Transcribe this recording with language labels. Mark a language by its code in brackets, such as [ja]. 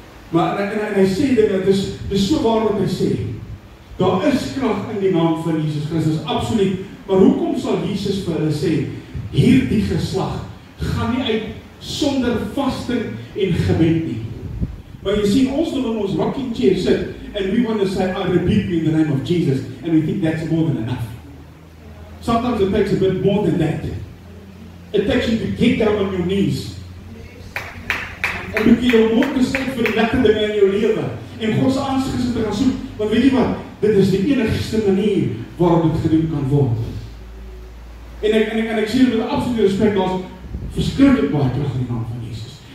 [af] Maar en hy sê dinge, dis so waar wat hy sê. Daar is krag in die naam van Jesus Christus, absoluut. Maar hoekom sal Jesus vir hulle sê, hierdie geslag gaan nie uit sonder vasting en gebed nie. Maar jy sien, ons wil in ons rocking chair sit, [en] and we want to say, I rebuke you in the name of Jesus, and we think that's more than enough. Sometimes it takes a bit more than that. It takes you to get down on your knees. [af] En moet jy jou mond besluit vir die lekker dinge in jou lewe, en God se aangesig te gaan soek, want weet jy wat, dit is die enigste manier waarop dit gedoen kan word. En ek sê dit met absolute respek, daar is verskriklik baie krag in die naam van Jesus.